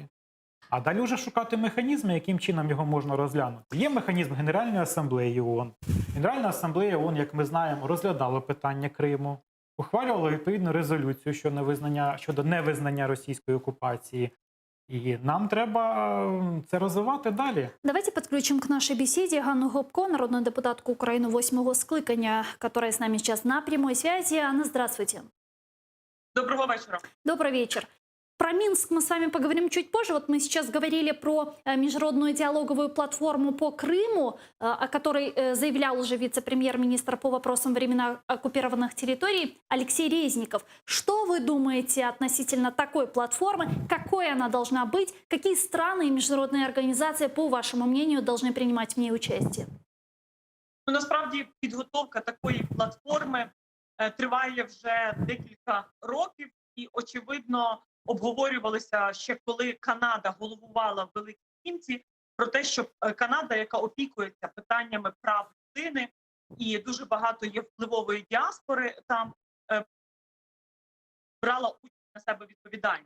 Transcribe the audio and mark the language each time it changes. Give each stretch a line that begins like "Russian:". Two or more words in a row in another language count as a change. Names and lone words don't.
Ukrainian: А далі вже шукати механізми, яким чином його можна розглянути. Є механізм Генеральної асамблеї ООН. Генеральна асамблея ООН, як ми знаємо, розглядала питання Криму, ухвалювала відповідну резолюцію щодо невизнання російської окупації. І нам треба це розвивати далі.
Russian: Давайте подключим к нашей беседе Ганну Гопко, народную депутатку Украины 8-го скликання, которая с нами сейчас на прямой связи. Анна, здравствуйте. Доброго вечера. Добрый вечер. Про Минск мы с вами поговорим чуть позже. Вот мы сейчас говорили про международную диалоговую платформу по Крыму, о которой заявлял уже вице-премьер-министр по вопросам временно оккупированных территорий Алексей Резников. Что вы думаете относительно такой платформы? Какой она должна быть? Какие страны и международные организации, по вашему мнению, должны принимать в ней участие?
Ukrainian: Ну, насправді підготовка такої платформи триває вже декілька років і, очевидно, обговорювалися ще коли Канада головувала в Великій Сімці, про те, що Канада, яка опікується питаннями прав людини, і дуже багато є впливової діаспори, там брала участь на себе відповідальність.